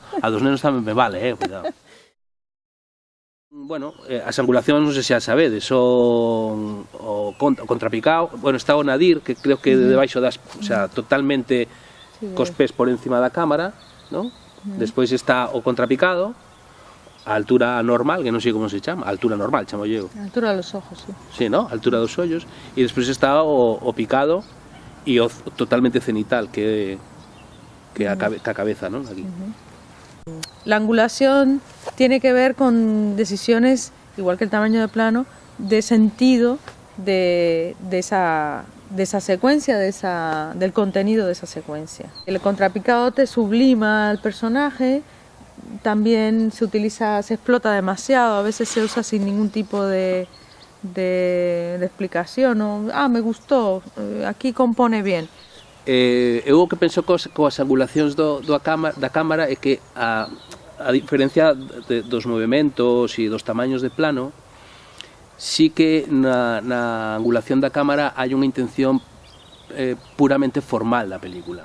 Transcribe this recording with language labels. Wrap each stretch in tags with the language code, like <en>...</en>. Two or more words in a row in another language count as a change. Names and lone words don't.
<gl>A dos nenos tamén me vale, cuidado. Bueno, as angulacións non sei se as sabedes, son o contrapicado, bueno, está o nadir, que creo que debaixo das,</gl> <es>o sea,</es> <gl>totalmente cos pés por encima da cámara, non? Despois está o contrapicado, a altura normal, que non sei como se chama, a altura normal, chamo eu. A altura dos ojos, sí. Sí, ¿no? A altura dos ollos. E despois está o picado e o totalmente cenital, que a cabeza, ¿no? Aquí.</gl> <es>La angulación tiene que ver con decisiones, igual que el tamaño de plano, de sentido de esa secuencia, del contenido de esa secuencia. El contrapicado te sublima al personaje. También se explota demasiado, a veces se usa sin ningún tipo de explicación, ¿no? Me gustó, aquí compone bien.</es> <gl>Eu o que penso coas angulacións da cámara é que a diferencia dos movimentos e dos tamaños de plano, sí que na angulación da cámara hai unha intención puramente formal da película.</gl>